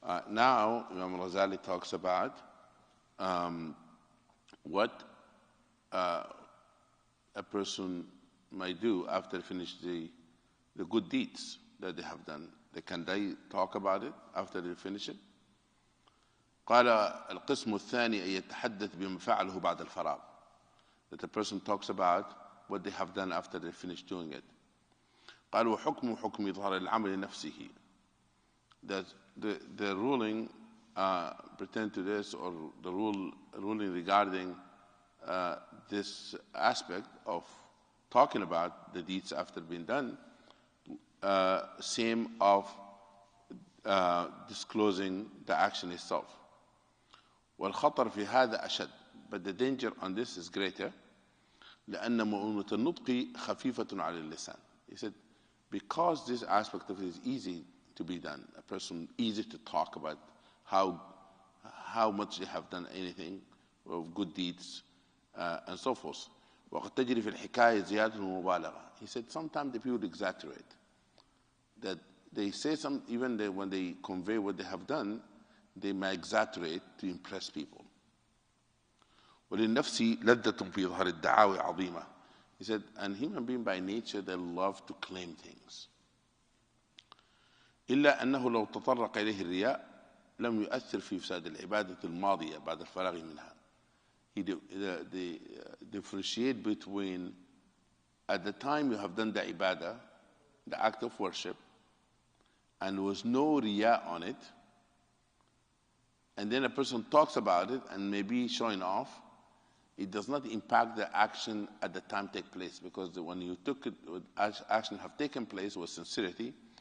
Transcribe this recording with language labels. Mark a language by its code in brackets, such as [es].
[en] Now Imam Ghazali talks about what a person might do after finish the good deeds that they have done. Can they talk about it after they finish it? [ar] قال القسم الثاني أن يتحدث بما فعله بعد الفراغ. [en] That the person talks about what they have done after they finish doing it. [ar] قال وحكم حكم إظهار العمل نفسه. [en] That the ruling pertain to this, or the ruling regarding this aspect of talking about the deeds after being done, same of disclosing the action itself. [ar] والخطر في هذا أشد, [en] but the danger on this is greater. [ar] لأن مؤونة النطق خفيفة على اللسان. [en] He said, because this aspect of it is easy to be done, a person easy to talk about how much they have done anything of good deeds and so forth. [ar] وقد تجري في الحكاية زيادة ومبالغة. [en] He said sometimes the people exaggerate. That they say even when they convey what they have done, they may exaggerate to impress people. [ar] وللنفس لذة في إظهار الدعاوى عظيمة. [en] He said, and human being by nature, they love to claim things. [ar] إلا أنه لو تطرق إليه الرياء لم يؤثر في إفساد العبادة الماضية بعد الفراغ منها. [en] They differentiate between at the time you have done the ibadah, the act of worship, and there was no riya on it, and then a person talks about it and maybe showing off, it does not impact the action at the time take place, because when you took it, action have taken place with sincerity.